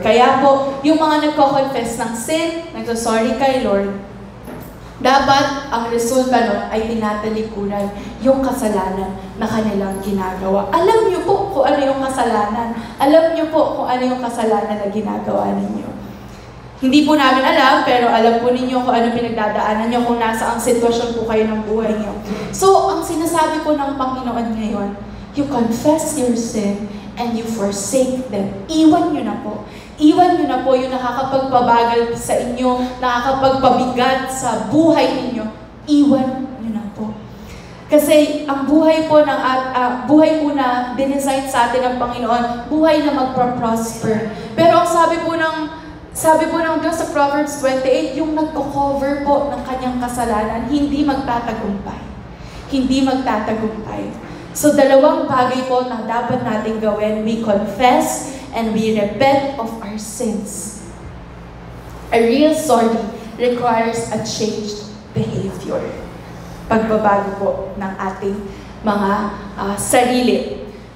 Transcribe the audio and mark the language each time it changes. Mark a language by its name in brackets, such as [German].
[Filipino] Kaya po, yung mga nagko-confess ng sin, nagsusorry kay Lord, dapat ang resulta nun ay tinatalikuran yung kasalanan na kanilang ginagawa. Alam niyo po kung ano yung kasalanan. Alam niyo po kung ano yung kasalanan na ginagawa ninyo. Hindi po namin alam, pero alam po ninyo kung ano pinagdadaanan niyo, kung nasa ang sitwasyon po kayo ng buhay niyo. So, ang sinasabi po ng Panginoon ngayon, [English] You confess your sin and you forsake them. [Filipino] Iwan nyo na po. Iwan nyo na po yung nakakapagpabagal sa inyo, nakakapagpabigat sa buhay ninyo. Iwan nyo na po. Kasi ang buhay po buhay po na dinesign sa atin ng Panginoon, buhay na magpa-prosper. Pero ang sabi po ng Diyos sa Proverbs 28, yung nagko-cover po ng kanyang kasalanan, hindi magtatagumpay. Hindi magtatagumpay. So, dalawang bagay po na dapat natin gawin. [English] We confess and we repent of our sins. A real sorry requires a changed behavior. [Filipino] Pagbabago po ng ating mga sarili.